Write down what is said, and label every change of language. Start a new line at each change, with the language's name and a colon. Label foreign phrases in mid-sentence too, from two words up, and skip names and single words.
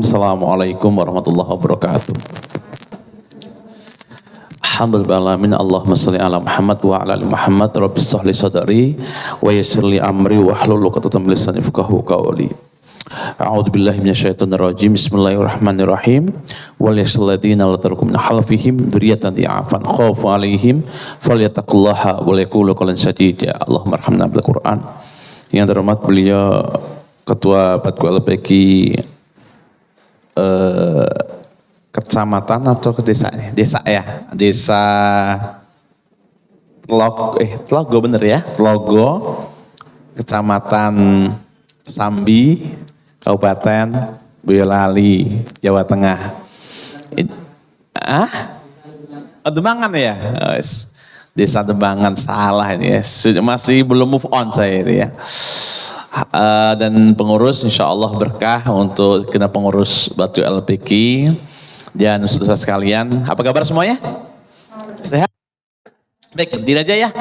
Arabic: السلام عليكم ورحمة الله وبركاته. الحمد لله، اللهم صل على محمد وعلى آل محمد. رب اشرح لي صدري ويسر لي أمري واحلل عقدة من لساني يفقهوا قولي. أعوذ بالله من الشيطان الرجيم. بسم الله الرحمن الرحيم. وليخش الذين لو تركوا من خلفهم ذرية ضعافا خافوا عليهم فليتقوا الله وليقولوا قولا سديدا. اللهم ارحمنا بالقرآن.
Indonesian: Yang terhormat beliau Ketua Batku LPG kecamatan atau ke desa ya? Desa Tlogo bener ya? Tlogo, Kecamatan Sambi, Kabupaten Boyolali, Jawa Tengah. Demangan ya? Desa Demangan, salah ini ya. Masih belum
English: move on
Indonesian: saya ini ya. Dan pengurus
Arabic: إن شاء الله
Indonesian: berkah untuk kena pengurus Batu LPG dan saudara sekalian. Apa kabar semuanya? Sehat? Baik, berdiri aja ya.